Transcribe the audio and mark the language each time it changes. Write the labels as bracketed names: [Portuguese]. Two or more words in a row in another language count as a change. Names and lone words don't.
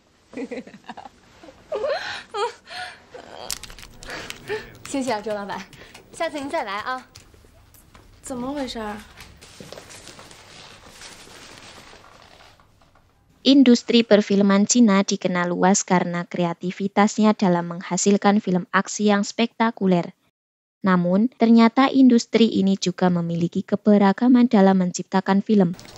[Chinese] 谢谢啊，周老板，下次您再来啊。怎么回事？ [Indonesian] Industri perfilman Cina dikenal luas karena kreativitasnya dalam menghasilkan film aksi yang spektakuler. Namun, ternyata industri ini juga memiliki keberagaman dalam menciptakan film.